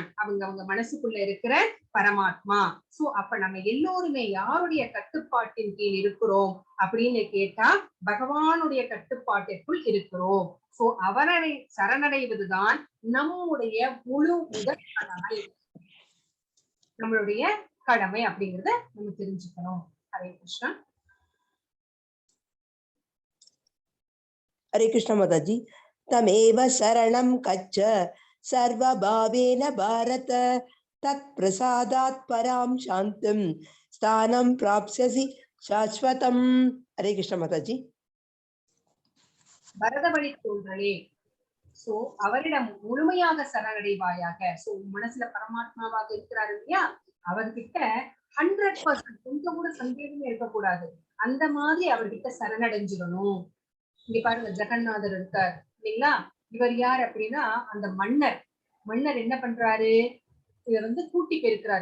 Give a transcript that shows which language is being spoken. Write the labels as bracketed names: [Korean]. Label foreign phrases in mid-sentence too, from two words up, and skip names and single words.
[Tamil] அவங்க மனசுக்குள்ள இருக்கிற பரமாத்மா. சோ அப்ப நம்ம எல்லோருமே யாருடைய கட்டுப்பாட்டின் கீழ் இருக்கிறோம் அப்படின்னு கேட்டா பகவானுடைய கட்டுப்பாட்டிற்குள் இருக்கிறோம். சோ அவரை சரணடைவதுதான் நம்முடைய முழு முதல் கடமை, நம்மளுடைய கடமை அப்படிங்கறத நம்ம தெரிஞ்சுக்கணும். ஹரே கிருஷ்ணா. [Hindi] हरे कृष्ण माताजी। [Sanskrit] तमेव शरणं गच्छ सर्वभावेन भारत तत्प्रसादात् परां शान्तिं स्थानं प्राप्स्यसि शाश्वतम्। [Hindi] हरे कृष्ण माताजी। [Tamil] பரதவழி தோன்றலே, சோ அவரிடம் முழுமையாக சரணடைவாயாக. சோ மனசுல பரமாத்மாவாக இருக்கிறாரு இல்லையா, அவர்கிட்ட 100% கொஞ்சம் கூட சந்தேகமே இருக்கக்கூடாது. அந்த மாதிரி அவர்கிட்ட சரணடைஞ்சிடணும். இங்க பாருங்க, ஜெகநாதர் இருக்கார் இல்லைங்களா, இவர் யார் அப்படின்னா அந்த மன்னர் என்ன பண்றாரு, இவர் வந்து கூட்டி பெருக்கிறாரு.